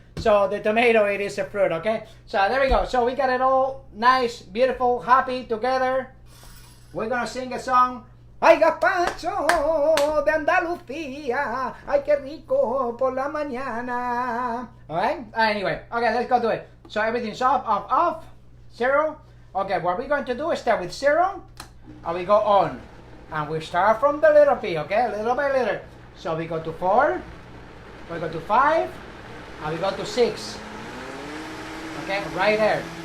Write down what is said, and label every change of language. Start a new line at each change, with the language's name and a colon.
English: So the tomato, it is a fruit, okay? So there we go. So we got it all nice, beautiful, happy together. We're gonna sing a song.
Spanish: Ay, Gazpacho de Andalucía. Ay, qué rico por la mañana.
English: Alright? Anyway, okay, let's go do it. So everything's off. 0. Okay, what we're going to do is start with 0. And we go on. And we start from the little p, okay? Little by little. So we go to 4. We go to 5. And we go to 6. Okay, right there.